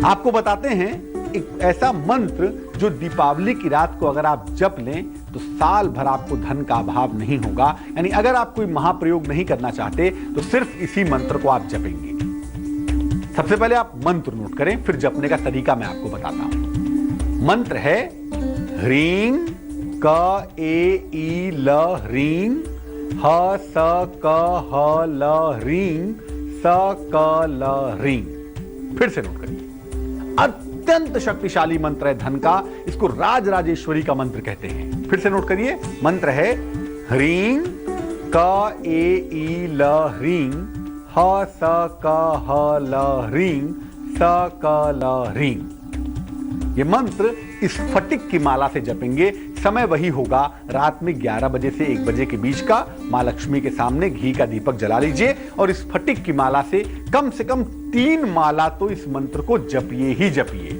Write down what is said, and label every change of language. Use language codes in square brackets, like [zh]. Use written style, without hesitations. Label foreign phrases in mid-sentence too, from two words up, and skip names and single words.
[hi] आपको बताते हैं एक ऐसा मंत्र जो दीपावली की रात को अगर आप जप लें तो साल भर आपको धन का अभाव नहीं होगा। यानी अगर आप कोई महाप्रयोग नहीं करना चाहते तो सिर्फ इसी मंत्र को आप जपेंगे। सबसे पहले आप मंत्र नोट करें, फिर जपने का तरीका मैं आपको बताता हूं। मंत्र है ह्रीं क ए ई ल ह्रीं ह स क ह ल ह्रीं स क ल ह्रीं। फिर से नोट करिए। अत्यंत शक्तिशाली मंत्र है धन का, इसको राज राजेश्वरी का मंत्र कहते हैं। फिर से नोट करिए। मंत्र है ह्रीं क ए ई ल ह्रीं ह स क ह ल ह्रीं स क ल ह्रीं। ये मंत्र इस फटिक की माला से जपेंगे। समय वही होगा रात में 11 बजे से 1 बजे के बीच का। मां लक्ष्मी के सामने घी का दीपक जला लीजिए और इस फटिक की माला से कम 3 माला तो इस मंत्र को जपिए ही जपिए।